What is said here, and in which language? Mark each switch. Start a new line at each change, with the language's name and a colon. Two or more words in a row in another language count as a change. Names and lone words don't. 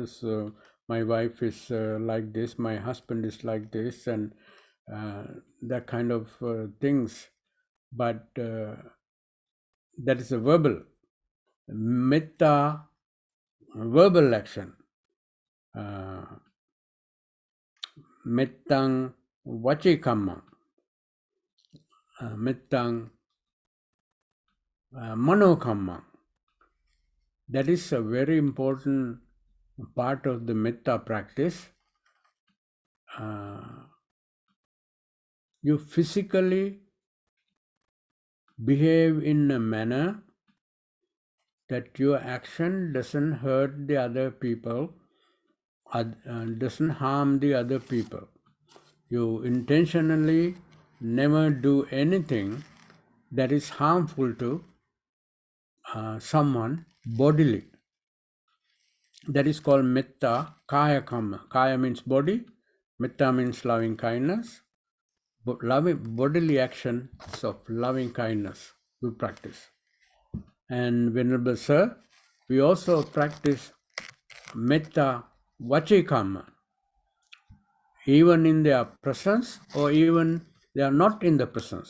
English: So my wife is like this, my husband is like this, and that kind of things. But that is a verbal. Metta, verbal action.
Pali: Mettang vachikamma. mettang manokamma.
English: That is a very important part of the metta practice. You physically behave in a manner that your action doesn't hurt the other people, doesn't harm the other people. You intentionally never do anything that is harmful to someone bodily. That is called
Pali: metta kaya kamma.
English: Kaya means body, metta means loving kindness. Loving bodily actions of loving kindness we practice. And Venerable Sir, we also practice
Pali: metta vachikama,
English: even in their presence or even they are not in the presence.